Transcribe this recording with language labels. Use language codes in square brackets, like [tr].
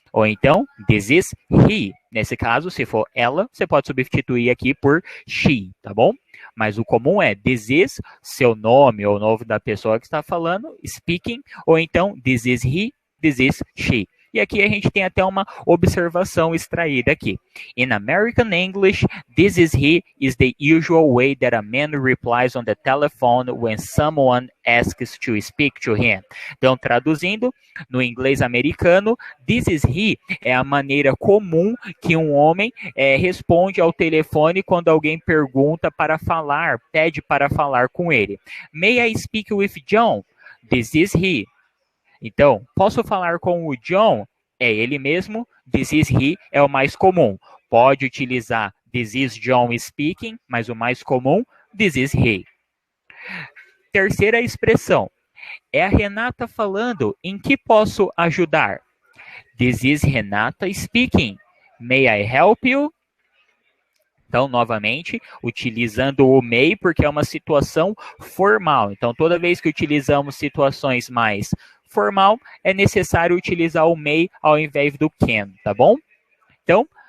[pt] Ou então, [en] this is he. [pt] Nesse caso, se for ela, você pode substituir aqui por she, tá bom? Mas o comum é this is, seu nome ou o nome da pessoa que está falando, speaking, ou então [en] this is he, this is she. [pt] E aqui a gente tem até uma observação extraída aqui. [en] In American English, this is he is the usual way that a man replies on the telephone when someone asks to speak to him. [pt] Então, traduzindo, no inglês americano, [en] this is he [pt] é a maneira comum que um homem responde ao telefone quando alguém pergunta para falar, pede para falar com ele. [en] May I speak with John? This is he. [pt] Então, posso falar com o John? É ele mesmo. [en] This is he [pt] é o mais comum. Pode utilizar [en] this is John speaking, [pt] mas o mais comum, [en] this is he. [pt] Terceira expressão. É a Renata falando. Em que posso ajudar? [en] This is Renata speaking. May I help you? [pt] Então, novamente, utilizando o may, porque é uma situação formal. Então, toda vez que utilizamos situações mais formal, é necessário utilizar o may ao invés do can, tá bom? Então,